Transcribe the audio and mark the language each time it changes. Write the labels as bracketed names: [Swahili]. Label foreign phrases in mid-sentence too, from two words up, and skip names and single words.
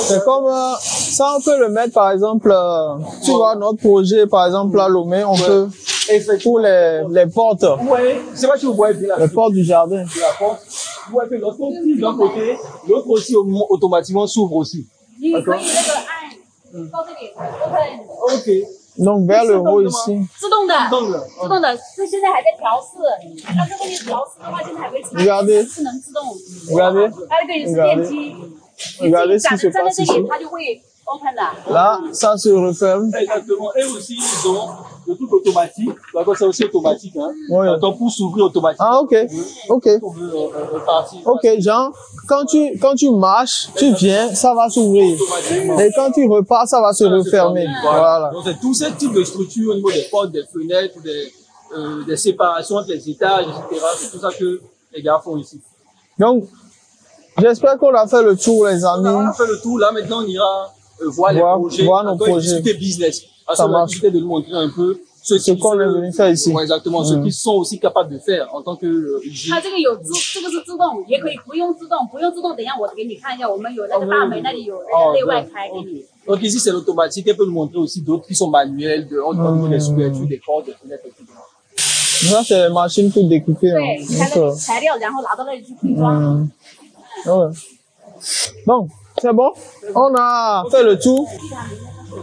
[French] C'est comme ça, on peut le mettre par exemple, tu vois notre projet par exemple à Lomé, on peut pour les portes. Ouais, c'est pas si vous voyez bien les portes du jardin. La porte, vous voyez que lorsqu'on tire d'un côté, l'autre aussi automatiquement s'ouvre aussi. D'accord. Ok. Donc vers le haut ici. [Chinese] 自动的，这现在还在调试，它如果你调试的话，现在还没插， [French] Regardez. [Chinese] 是能自动。 [French] Regardez. [Chinese] 它这个也是电机， [French] Regardez ce qui se [Chinese] 站在 [French] passe [Chinese] 这 [French] ici. [Chinese] 里，它就会 open 的。 [French] Là, ça se referme. Exactement. Et aussi, ils ont le truc automatique. D'accord, c'est aussi automatique, hein. Oui. D'accord, pour s'ouvrir automatiquement. Ah, ok. Ok. On veut partir. Ok, Jean, quand tu marches, tu viens, ça va s'ouvrir. Et quand tu repars, ça va se refermer. Voilà. Donc, c'est tous ces types de structures au niveau des portes, des fenêtres, des séparations entre les étages, etc. C'est tout ça que les gars font ici. Donc, J'espère qu'on a fait le tour, les amis. On a fait le tour. Là, maintenant, on ira voir les projets. Voir nos projets. Discuter business. Ça marche. Discuter de nous montrer un peu ce qu'on est venu faire ici. Ouais, exactement. Ce qu'ils sont aussi capables de faire en tant que IG. [Chinese] 它这个有这个是自动，也可以不用自动，不用自动。等一下我给你看一下，我们有那个大门那里有那个内外开给你。 [French] Donc ici c'est l'automatique. Elle peut nous montrer aussi d'autres qui sont manuels, on trouve des ouvertures, des cordes, des fenêtres, etc. Ça c'est les machines pour découper. [Chinese] 对，拆了材料，然后拿到那里去配装。 [French] Ouais. Bon, c'est bon. On a fait le tour.